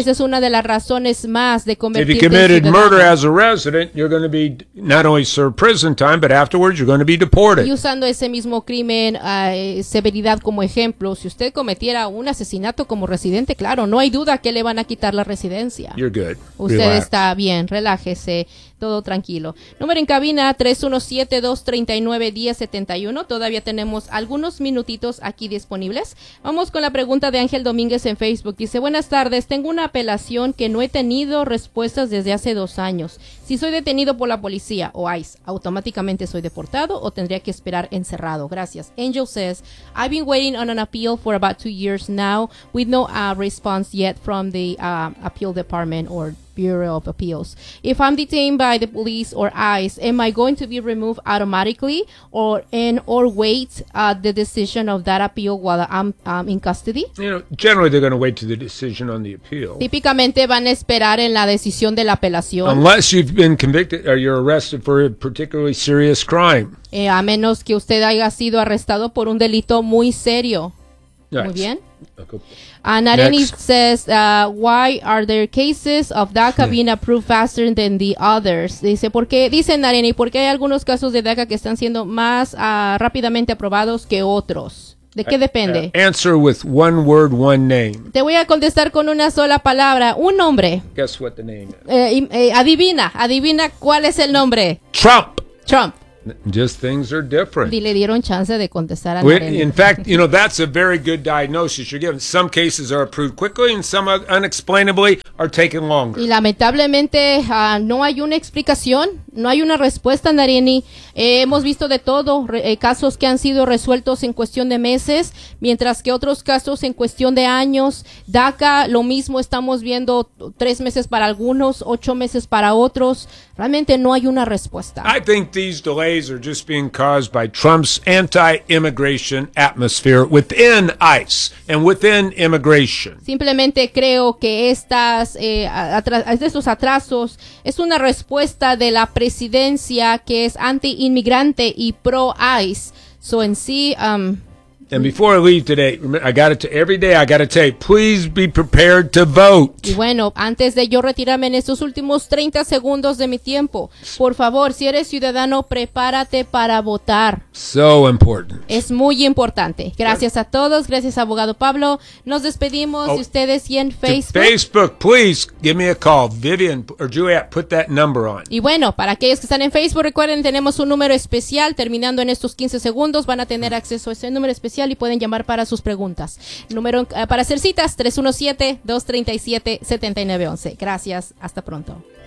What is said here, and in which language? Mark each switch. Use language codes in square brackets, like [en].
[es] Esa es una de las razones más de convertirse. [en] If you committed murder as a resident, you're going to be not only serve prison time, but afterwards you're going to be deported. [es] Y usando ese mismo crimen, severidad como ejemplo, si usted cometiera un asesinato como residente, claro, no hay duda que le van a quitar la residencia. [en] You're good. [es] Usted [en] Relax. [es] Está bien, relájese, todo tranquilo. Número en cabina 317-239-1071. Todavía tenemos algunos minutitos aquí disponibles. Vamos con la pregunta de Ángel Domínguez en Facebook. Dice, buenas tardes, tengo una apelación que no he tenido respuestas desde hace 2 años. Si soy detenido por la policía o ICE, ¿automáticamente soy deportado o tendría que esperar encerrado? Gracias. [en] Angel says, I've been waiting on an appeal for about 2 years now with no response yet from the appeal department or Bureau of Appeals. If I'm detained by the police or ICE, am I going to be removed automatically or wait the decision of that appeal while I'm in custody? You know, generally they're going to wait to the decision on the appeal. [es] Típicamente van a esperar en la decisión de la apelación. [en] Unless you've been convicted or you're arrested for a particularly serious crime. [es] A menos que usted haya sido arrestado por un delito muy serio. Muy bien. [en] Nareni says, why are there cases of DACA being approved faster than the others? [es] Dice, ¿por qué? Dice Nareni, ¿por qué hay algunos casos de DACA que están siendo más rápidamente aprobados que otros? ¿De qué depende? [en] Answer with one word, one name. [es] Te voy a contestar con una sola palabra, un nombre. [en] Guess what the name is. [es] Adivina cuál es el nombre. [en] Trump. Just things are different. [es] Le dieron chance de contestar a [en] In fact, you know, that's a very good diagnosis you're given. Some cases are approved quickly and some unexplainably are taking longer. [es] Y lamentablemente no hay una explicación, no hay una respuesta, Nareni. Hemos visto de todo, casos que han sido resueltos en cuestión de meses, mientras que otros casos en cuestión de años. DACA, lo mismo, estamos viendo 3 meses para algunos, 8 meses para otros. Realmente no hay una respuesta. [en] I think these delays are just being caused by Trump's anti-immigration atmosphere within ICE and within immigration. [es] Simplemente creo que estos atrasos es una respuesta de la presidencia que es anti-inmigrante y pro-ICE. So en sí... [en] And before I leave today, I got to tell you, please be prepared to vote. [es] Y bueno, antes de yo retirarme en estos últimos 30 segundos de mi tiempo, por favor, si eres ciudadano, prepárate para votar. [en] So important. [es] Es muy importante. Gracias a todos. Gracias, abogado Pablo. Nos despedimos de ustedes y en Facebook. [en] To Facebook, please give me a call. Vivian or Juliet, put that number on. [es] Y bueno, para aquellos que están en Facebook, recuerden, tenemos un número especial. Terminando en estos 15 segundos, van a tener acceso a ese número especial. Y pueden llamar para sus preguntas. Número para hacer citas, 317-237-7911. Gracias, hasta pronto.